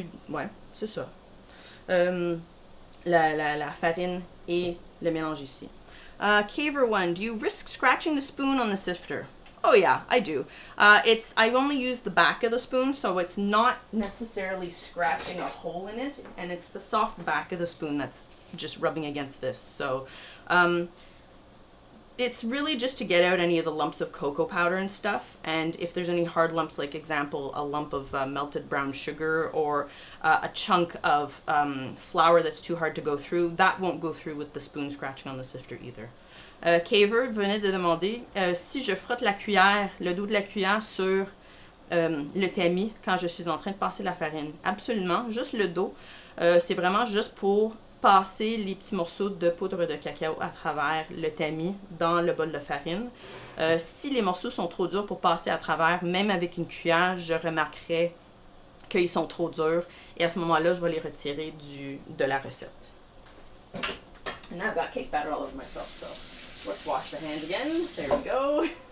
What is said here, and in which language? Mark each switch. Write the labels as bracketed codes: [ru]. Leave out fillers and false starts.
[fr] Ouais, c'est ça. La farine et le mélange ici. [en] Caver 1, do you risk scratching the spoon on the sifter? Oh yeah, I do. I only use the back of the spoon, so it's not necessarily scratching a hole in it, and it's the soft back of the spoon that's just rubbing against this. So it's really just to get out any of the lumps of cocoa powder and stuff, and if there's any hard lumps, like example, a lump of melted brown sugar or a chunk of flour that's too hard to go through, that won't go through with the spoon scratching on the sifter either. [fr] Caver venait de demander si je frotte la cuillère, le dos de la cuillère sur le tamis quand je suis en train de passer la farine. Absolument, juste le dos. C'est vraiment juste pour passer les petits morceaux de poudre de cacao à travers le tamis dans le bol de farine. Si les morceaux sont trop durs pour passer à travers, même avec une cuillère, je remarquerai qu'ils sont trop durs. Et à ce moment-là, je vais les retirer de la recette. [en] And I've got cake batter all over myself, so let's wash the hand again. There we go.